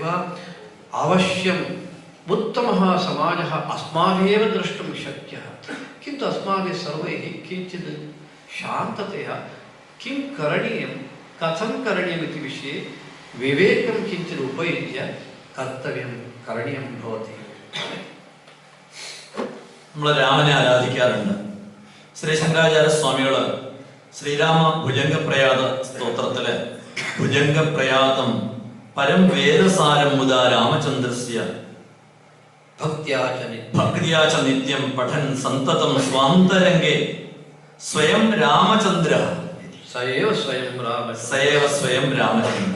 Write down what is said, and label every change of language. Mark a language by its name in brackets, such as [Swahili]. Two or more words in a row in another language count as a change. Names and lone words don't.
[Sanskrit] अवश्यम् उत्तमः समाजः अस्माभिरेव द्रष्टुं शक्यः. किन्तु अस्माभिः सर्वैः किञ्चित् शान्ततया किं करणीयं, कथं करणीयम् इति विषये विवेकं किञ्चित् उपयुज्य कर्तव्यं करणीयं भवति. [Malayalam] നമ്മൾ രാമനെ ആരാധിക്കാറുണ്ട്. ശ്രീ ശങ്കരാചാര്യ സ്വാമികള് ശ്രീരാമ ഭുജംഗപ്രയാത സ്തോത്രത്തില് [Sanskrit] भुजङ्गप्रयातं परं वेदसारं मुदा रामचन्द्रस्य भक्त्या च नित्यं पठन् सन्ततं स्वान्तरङ्गे स्वयं रामचन्द्र स एव स्वयं रामचन्द्र സയേവ സ്വയം രാമചന്ദ്ര.